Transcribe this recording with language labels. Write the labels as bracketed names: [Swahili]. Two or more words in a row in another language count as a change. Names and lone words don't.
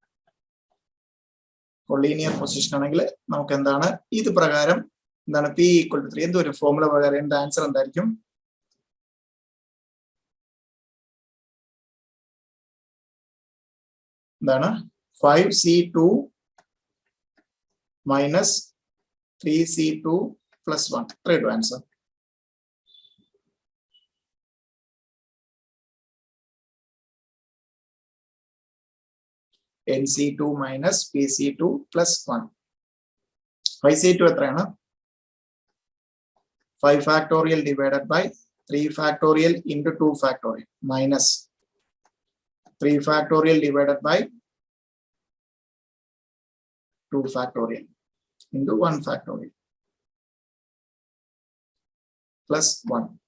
[Malayalam] കൊളീനിയർ പൊസിഷൻ ആണെങ്കിൽ നമുക്ക് എന്താണ് ഇത് പ്രകാരം എന്താണ് [English] P equal to 3 [Malayalam] എന്തൊരു ഫോർമുല പ്രകാരം എന്റെ ആൻസർ എന്തായിരിക്കും, എന്താണ് 5C2 മൈനസ് 3C2 പ്ലസ് 1. ഇത്രയും ആൻസർ. [English] NC2 minus PC2 plus 1. 5C2 എത്രയാണ്, 5 factorial divided by 3 factorial into 2 factorial minus 3 factorial divided by 2 factorial into 1 factorial plus 1.